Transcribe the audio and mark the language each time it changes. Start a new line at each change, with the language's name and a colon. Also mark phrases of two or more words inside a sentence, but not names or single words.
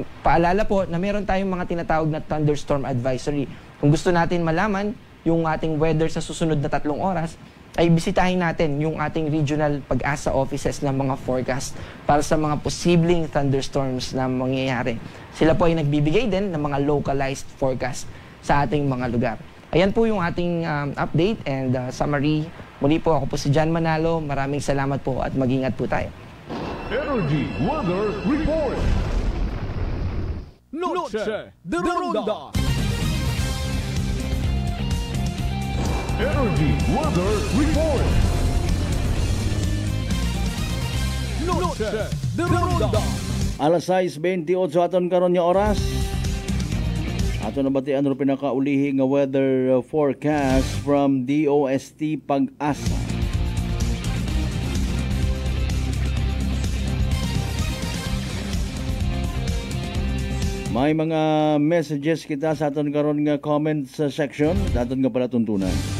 Filipino: Paalala po na meron tayong mga tinatawag na
English: thunderstorm advisory
Filipino: Kung gusto natin malaman yung ating weather sa susunod na 3 oras, ay bisitahin natin yung ating regional Pag-asa offices ng mga forecast para sa mga posibleng thunderstorms na mangyayari. Sila po ay nagbibigay din ng mga
English: localized forecast
Filipino: sa ating mga lugar. Ayan po yung ating
English: update and summary.
Filipino: Muli po, ako po si John Manalo. Maraming salamat po at mag-ingat po tayo. Energy Weather Report. Noche de Ronda. Energy Weather Report. Noche de Ronda.
Aklanon: Alas 6:28 aton karon nga oras. Ato na batian ro pinakaulihi nga
English: weather forecast from DOST Pag-asa.
Aklanon: May mga messages kita sa aton karon nga
English: comments section,
Aklanon: aton nga pala tuntunan.